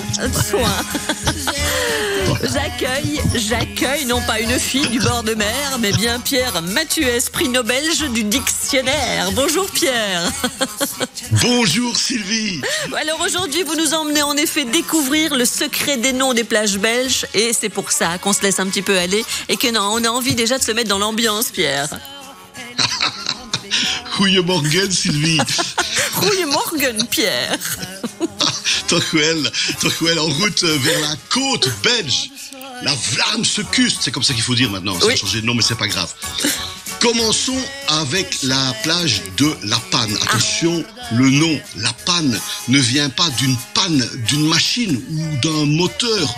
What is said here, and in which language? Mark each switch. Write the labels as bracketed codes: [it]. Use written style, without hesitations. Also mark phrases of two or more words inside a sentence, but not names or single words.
[fr] J'accueille non pas une fille du bord de mer, mais bien Pierre Mathuès, prix Nobel du dictionnaire. Bonjour Pierre. Bonjour Sylvie. Alors aujourd'hui, vous nous emmenez en effet découvrir le secret des noms des plages belges, et c'est pour ça qu'on se laisse un petit peu aller et que non, on a envie déjà de se mettre dans l'ambiance, Pierre. [nl] Goedemorgen Sylvie. Goedemorgen Pierre. Toch wel, [fr] en route vers la côte belge. [nl] La Vlaamse kust, [fr] c'est comme ça qu'il faut dire maintenant. Ça a changé de nom, mais c'est pas grave. Commençons avec la plage de La Panne. Attention, le nom La Panne ne vient pas d'une panne d'une machine ou d'un moteur.